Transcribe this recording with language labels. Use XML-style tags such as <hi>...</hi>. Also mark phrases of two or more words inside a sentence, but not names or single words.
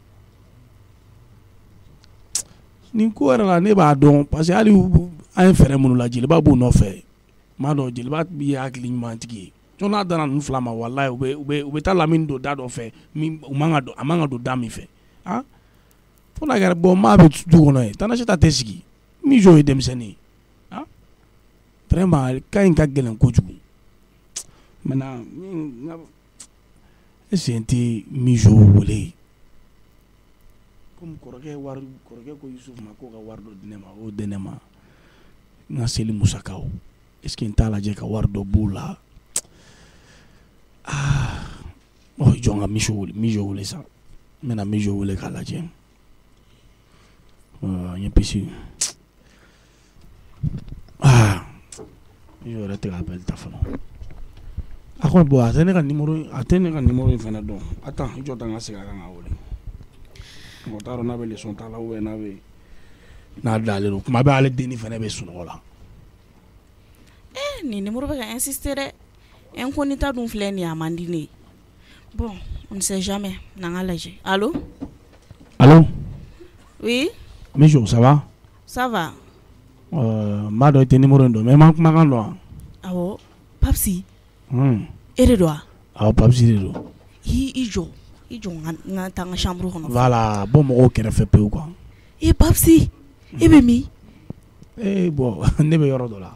<bm>nin ko yɛrɛ la ne b'a dɔn parce que hali an ye fɛɛrɛ minnu la jeliba b'u nɔfɛ m'a dɔn jeliba ye hakili ɲuman tigi ye jɔn n'a dana ninnu fila ma walayi u bɛ taa Lamini don da dɔ fɛ a man ka don da min fɛ fo n'a kɛra bon maa bɛ du kɔnɔ ye Tanasita tɛ sigi min jɔ ye denmisɛnnin ye vraiment ka ɲi ka gɛlɛn kojugu maintenant</bm> <fr>est-ce que</fr> <bm>n tɛ Mijo wele komi kɔrɔkɛ ko Yusufu ma ko ka wari dɔ di ne ma o di ne ma n ka seli musakaw</bm> <fr>est-ce que</fr> <bm>n t'a lajɛ ka wari dɔ b'o la jɔn ka Mijo wele sa n bɛna Mijo wele k'a lajɛ n ye pisi Mijo yɛrɛ tɛ ka appel ta fana a ko bon a tɛ ne ka numéro in fana dɔn attends i jɔ ta n ka segin a kan ka wele mɔgɔ t'a dɔn n'a bɛ leçon ta la</bm> <fr>ou bien</fr> <bm>n'a dalen don kuma bɛ ale denni fana bɛ sunɔgɔ la nin numéro bɛ ka insister dɛ incognita dun filɛ nin ye a man di ne ye</bm> <fr>bon on ne sait jamais</fr> <bm>n'an ka lajɛ</bm> <fr>allo oui</fr> <bm>Mijo</bm> <fr>ça va</fr> <bm>m'a dɔn i tɛ numéro in dɔn mais i ma kumakan dɔn wa awɔ Papsi e de don wa awɔ Papsi de don i jɔ n ka taa n ka chambre kɔnɔ voilà bɔ mɔgɔw kɛrɛfɛ pewu quoi Papsi e bɛ min bon ne bɛ yɔrɔ dɔ la</bm>